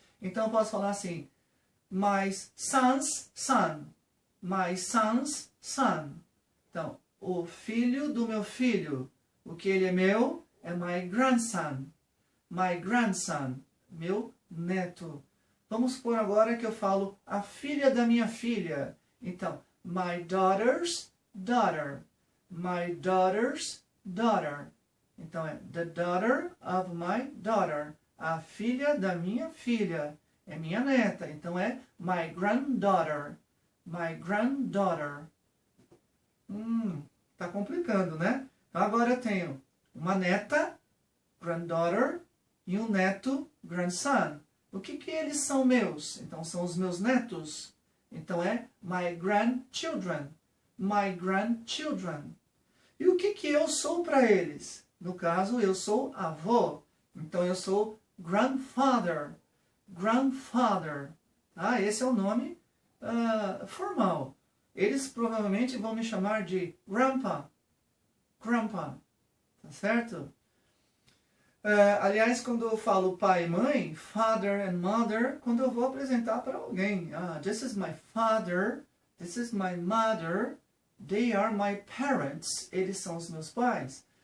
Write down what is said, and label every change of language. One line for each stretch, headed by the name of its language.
Portuguese: Então, eu posso falar assim,
English: my son's son. My son's son.
Portuguese: Então, o filho do meu filho. O que ele é meu é
English: my grandson. My grandson.
Portuguese: Meu neto. Vamos supor agora que eu falo a filha da minha filha. Então,
English: my daughter's daughter. My daughter's daughter.
Portuguese: Então, é
English: the daughter of my daughter.
Portuguese: A filha da minha filha. É minha neta. Então, é
English: my granddaughter. My granddaughter. Tá complicando, né? Então, agora eu tenho uma neta, granddaughter, e um neto, grandson.
Portuguese: O que eles são meus? Então, são os meus netos. Então, é
English: my grandchildren. My grandchildren.
Portuguese: E o que eu sou para eles? No caso, eu sou avô. Então, eu sou
English: grandfather, grandfather.
Portuguese: Tá? Esse é o nome formal. Eles provavelmente vão me chamar de grandpa, grandpa, tá certo? Aliás, quando eu falo pai e mãe,
English: father and mother,
Portuguese: quando eu vou apresentar para alguém,
English: this is my father, this is my mother, they are my parents,
Portuguese: eles são os meus pais.